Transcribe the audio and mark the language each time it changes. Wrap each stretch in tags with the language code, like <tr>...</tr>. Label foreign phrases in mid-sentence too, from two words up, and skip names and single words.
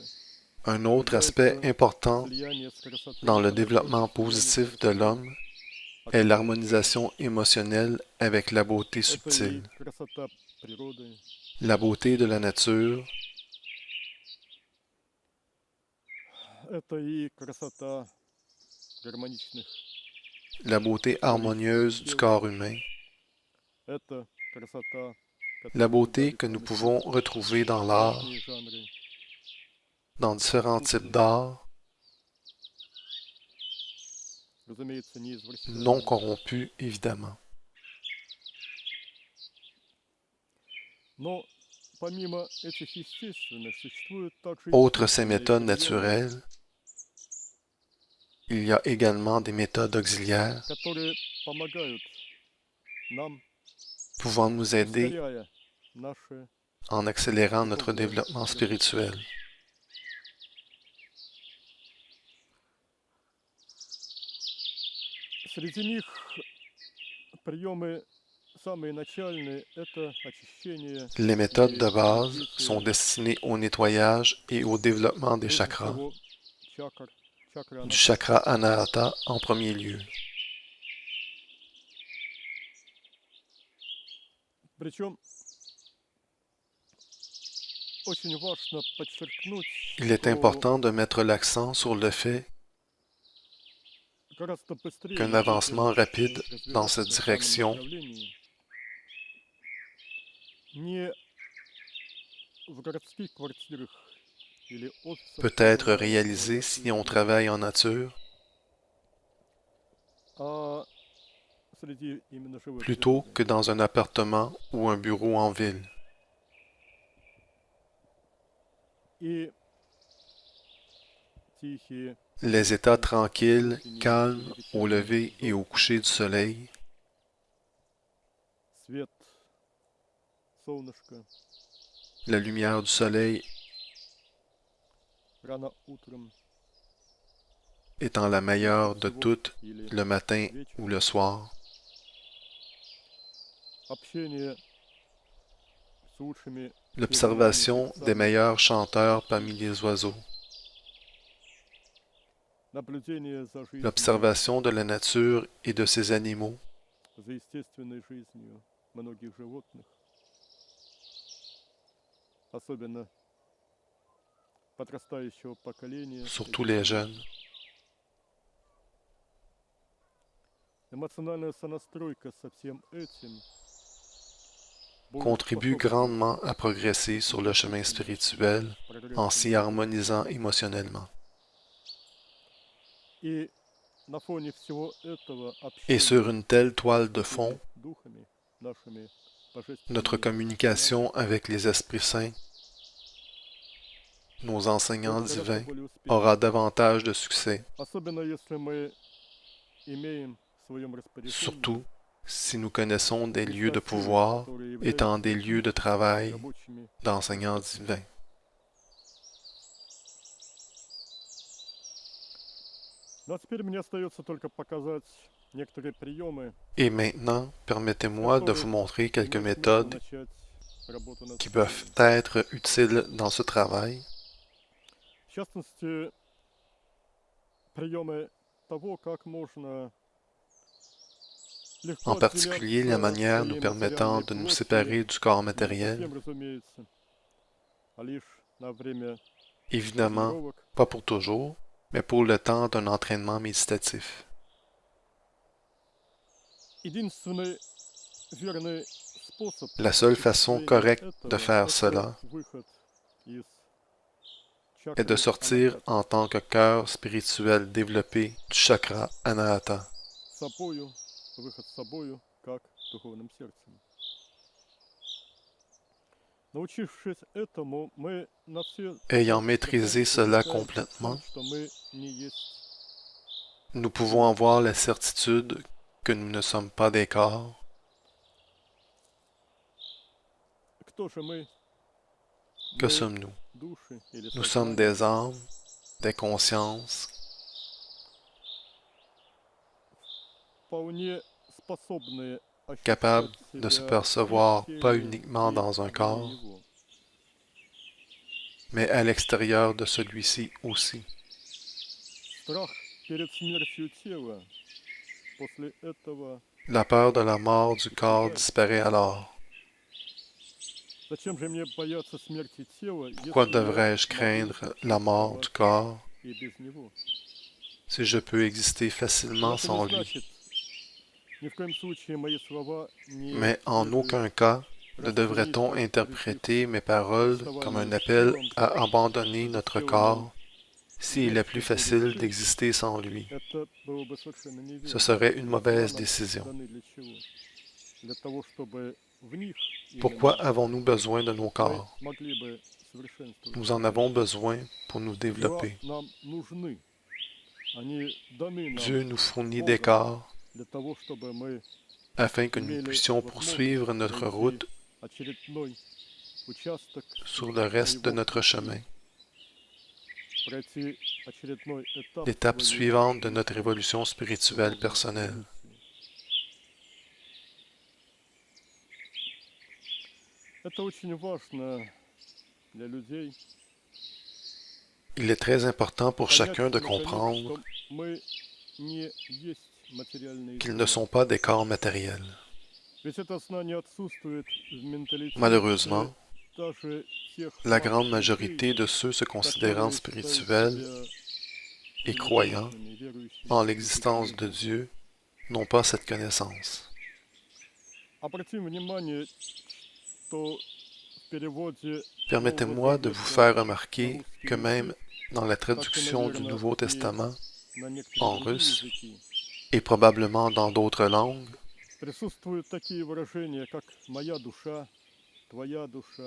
<fr>Un autre aspect important</fr> <ru>слияние с красотой</ru> <fr>dans le</fr> <ru>природы,</ru> <fr>développement</fr> <ru>слияние с</ru> <fr>positif de</fr> <ru>красотой</ru> <fr>l'homme est</fr> <ru>окружающей.</ru> <fr>l'harmonisation émotionnelle avec la beauté</fr> <ru>Это и</ru> <fr>subtile,</fr> <ru>красота природы,</ru> <fr>la beauté de la nature,</fr> <ru>это и красота гармоничных,</ru> <fr>la beauté harmonieuse du corps humain,</fr> <ru>это красота,</ru> <fr>la</fr> <ru>которую</ru> <fr>beauté</fr> <ru>дали</ru> <fr>que nous</fr> <ru>памяти</ru> <fr>pouvons retrouver dans l'art,</fr> <ru>разные жанры,</ru> <fr>dans différents types d'art,</fr> <ru>разумеется, не</ru> <fr>non</fr> <ru>извращенные.</ru> <fr>corrompus évidemment.</fr> <ru>Но помимо этих естественных, существуют также</ru> <fr>Outre ces</fr> <ru>искусственные</ru> <fr>méthodes</fr> <ru>приемы,</ru> <fr>naturelles, il y a également des méthodes auxiliaires</fr> <ru>которые помогают нам,</ru> <fr>pouvant nous aider</fr> <ru>ускоряя наше</ru> <fr>en accélérant notre développement spirituel.</fr> <ru>Среди них приемы самые начальные – это очищение</ru> <fr>Les méthodes</fr> <ru>и</ru> <fr>de base</fr> <ru>развитие,</ru> <fr>sont destinées au nettoyage et au développement des</fr> <ru>прежде</ru> <fr>chakras,</fr> <ru>всего, чакр</ru> <fr>du</fr> <ru>анахата.</ru> <fr>chakra Anahata en premier lieu.</fr> <ru>Причем очень важно подчеркнуть,</ru> <fr>Il est</fr> <ru>что</ru> <fr>important de mettre l'accent sur le fait</fr> <ru>гораздо быстрее</ru> <fr>qu'un</fr> <ru>мы</ru> <fr>avancement</fr> <ru>будем</ru> <fr>rapide dans</fr> <ru>развиваться</ru> <fr>cette</fr> <ru>в данном</ru> <fr>direction</fr> <ru>направлении не в городских квартирах или офисах</ru> <fr>peut être</fr> <ru>самого</ru> <fr>réalisé si on travaille en nature,</fr> <ru>а среди именно живой</ru> <fr>plutôt</fr> <ru>природы.</ru> <fr>que dans un appartement ou un bureau en ville.</fr> <ru>И тихие</ru> <fr>Les états</fr> <ru>уютные</ru> <fr>tranquilles,</fr> <ru>утренние</ru> <fr>calmes,</fr> <ru>или</ru> <fr>au</fr> <ru>вечерние</ru> <fr>lever et au</fr> <ru>вдохи,</ru> <fr>coucher du soleil,</fr> <ru>свет солнышка</ru> <fr>la lumière du soleil</fr> <ru>рано утром</ru> <fr>étant la meilleure de</fr> <ru>всего</ru> <fr>toutes</fr> <ru>или</ru> <fr>le matin ou</fr> <ru>вечером,</ru> <fr>le soir,</fr> <ru>общение с лучшими</ru> <fr>l'observation des</fr> <ru>птицами,</ru> <fr>meilleurs chanteurs parmi les oiseaux,</fr> <ru>наблюдение за жизнью,</ru> <fr>l'observation de la nature et de ses animaux,</fr> <ru>за естественной жизнью многих животных, особенно подрастающего поколения,</ru> <fr>surtout les jeunes.</fr> <ru>эмоциональная сонастройка со всем этим будет</ru> <fr>Contribue</fr> <ru>способствовать</ru> <fr>grandement à progresser sur le chemin spirituel en s'y</fr> <ru>прогрессу.</ru> <fr>harmonisant émotionnellement.</fr> <ru>И на фоне всего этого</ru> <fr>Et sur</fr> <ru>общение</ru> <fr>une telle toile de</fr> <ru>с</ru> <fr>fond,</fr> <ru>этими духами, нашими</ru> <fr>notre</fr> <ru>божественными</ru> <fr>communication avec les esprits saints, nos enseignants</fr> <ru>будет гораздо</ru> <fr>divins,</fr> <ru>более успешной.</ru> <fr>aura davantage de succès,</fr> <ru>Особенно если мы имеем в своем распоряжении</ru> <fr>surtout si nous connaissons des lieux de</fr> <ru>места силы,</ru> <fr>pouvoir</fr> <ru>которые</ru> <fr>étant des lieux de travail</fr> <ru>рабочими.</ru> <fr>d'enseignants divins.</fr> <ru>Ну а теперь мне остается только показать некоторые приемы,</ru> <fr>Et maintenant, permettez-moi de vous montrer quelques</fr> <ru>имеют смысл</ru> <fr>méthodes</fr> <ru>начать работу над</ru> <fr>qui</fr> <ru>собой.</ru> <fr>peuvent être utiles dans ce travail,</fr> <ru>В частности, приемы того, как можно легко</ru> <fr>en particulier la</fr> <ru>отделяться от</ru> <fr>manière nous</fr> <ru>своей</ru> <fr>permettant</fr> <ru>материальной</ru> <fr>de nous</fr> <ru>плоти,</ru> <fr>séparer du corps</fr> <ru>не</ru> <fr>matériel,</fr> <ru>совсем, разумеется, а лишь на время</ru> <fr>évidemment</fr> <ru>тренировок.</ru> <fr>pas pour toujours, mais pour le temps d'un entraînement méditatif.</fr> <ru>Единственный верный способ</ru> <fr>La seule façon</fr> <ru>осуществления</ru> <fr>correcte de</fr> <ru>этого –</ru> <fr>faire</fr> <ru>это</ru> <fr>cela</fr> <ru>выход из</ru> <fr>est de</fr> <ru>чакры</ru> <fr>sortir</fr> <ru>анахата.</ru> <fr>en tant que cœur spirituel développé du chakra Anahata,</fr> <ru>Собою, выход с собою, как духовным сердцем. Научившись этому, мы на все</ru> <fr>ayant 100% maîtrisé cela</fr> <ru>убеждаемся в том,</ru> <fr>complètement,</fr> <ru>что мы не есть</ru> <fr>Nous pouvons avoir la certitude que nous ne sommes pas des corps.</fr> <ru>Кто же мы?</ru> <fr>Que</fr> <ru>Мы</ru> <fr>sommes-nous?</fr> <ru>души или</ru> <fr>Nous sommes</fr> <ru>сознание,</ru> <fr>des âmes, des consciences,</fr> <ru>вполне способные</ru> <fr>capables</fr> <ru>ощущать</ru> <fr>de se</fr> <ru>себя и в</ru> <fr>percevoir pas</fr> <ru>теле,</ru> <fr>uniquement</fr> <ru>и</ru> <fr>dans un</fr> <ru>вне</ru> <fr>corps,</fr> <ru>его.</ru> <fr>mais à l'extérieur de celui-ci aussi.</fr> <ru>Страх перед смертью тела после этого</ru> <fr>La peur de la mort du corps</fr> <ru>исчезает.</ru> <fr>disparaît alors.</fr> <ru>Зачем же мне бояться смерти тела,</ru> <fr>Pourquoi</fr> <ru>если я</ru> <fr>devrais-je</fr> <ru>могу</ru> <fr>craindre la mort du</fr> <ru>существовать</ru> <fr>corps</fr> <ru>и без него?</ru> <fr>si je peux exister</fr> <ru>Но</ru> <fr>facilement</fr> <ru>это не</ru> <fr>sans lui?</fr> <ru>значит, ни в коем случае мои слова не</ru> <fr>Mais en</fr> <ru>следует</ru> <fr>aucun cas ne</fr> <ru>расценить</ru> <fr>devrait-on</fr> <ru>как призыв</ru> <fr>interpréter mes</fr> <ru>к</ru> <fr>paroles comme un</fr> <ru>расставанию с</ru> <fr>appel</fr> <ru>телом,</ru> <fr>à abandonner</fr> <ru>когда с</ru> <fr>notre</fr> <ru>телом нам</ru> <fr>corps s'il est</fr> <ru>вновь</ru> <fr>plus</fr> <ru>будет</ru> <fr>facile</fr> <ru>жить.</ru> <fr>d'exister sans lui.</fr> <ru>Это было бы совершенно</ru> <fr>Ce</fr> <ru>неверно.</ru> <fr>serait une</fr> <ru>Эти</ru> <fr>mauvaise</fr> <ru>тела нам</ru> <fr>décision.</fr> <ru>даны для чего? Для того, чтобы в них</ru> <fr>Pourquoi</fr> <ru>именно</ru> <fr>avons-nous besoin de nos</fr> <ru>мы</ru> <fr>corps?</fr> <ru>могли бы совершенствовать</ru> <fr>Nous en</fr> <ru>себя.</ru> <fr>avons besoin pour nous</fr> <ru>Тела</ru> <fr>développer.</fr> <ru>нам нужны. Они даны нам</ru> <fr>Dieu nous fournit des</fr> <ru>Богом</ru> <fr>corps</fr> <ru>для того, чтобы мы</ru> <fr>afin que nous</fr> <ru>имели</ru> <fr>puissions</fr> <ru>возможность</ru> <fr>poursuivre notre</fr> <ru>пройти</ru> <fr>route</fr> <ru>очередной участок</ru> <fr>sur le</fr> <ru>на</ru> <fr>reste de</fr> <ru>его</ru> <fr>notre</fr> <ru>пути,</ru> <fr>chemin,</fr> <ru>пройти очередной этап</ru> <fr>l'étape</fr> <ru>своей</ru> <fr>suivante de notre</fr> <ru>личной</ru> <fr>évolution spirituelle</fr> <ru>духовной</ru> <fr>personnelle.</fr> <ru>эволюции. Это очень важно для людей</ru> <fr>Il est très important pour</fr> <ru>понять,</ru> <fr>chacun de</fr> <ru>наконец,</ru> <fr>comprendre</fr> <ru>что мы не есть материальные</ru> <fr>qu'ils ne</fr> <ru>тела.</ru> <fr>sont pas des corps matériels.</fr> <ru>Ведь это знание отсутствует в менталитете</ru> <fr>Malheureusement,</fr> <ru>даже тех</ru> <fr>la</fr> <ru>масс</ru> <fr>grande</fr> <ru>людей,</ru> <fr>majorité de ceux se considérant</fr> <ru>которые считают</ru> <fr>spirituels</fr> <ru>себя</ru> <fr>et croyants</fr> <ru>религиозными, верующими</ru> <fr>en</fr> <ru>в</ru> <fr>l'existence de</fr> <ru>Бога.</ru> <fr>Dieu n'ont pas cette connaissance.</fr> <ru>Обратим внимание, что в переводе Нового</ru> <fr>Permettez-moi de vous</fr> <ru>Завета</ru> <fr>faire</fr> <ru>на</ru> <fr>remarquer</fr> <ru>русский</ru> <fr>que même</fr> <ru>язык,</ru> <fr>dans la</fr> <ru>как и,</ru> <fr>traduction du</fr> <ru>наверное,</ru> <fr>Nouveau</fr> <ru>и</ru> <fr>Testament</fr> <ru>на некоторые</ru> <fr>en</fr> <ru>другие</ru> <fr>russe</fr> <ru>языки,</ru> <fr>et probablement dans d'autres langues,</fr> <ru>присутствуют такие выражения, как «моя душа», «твоя душа».</ru>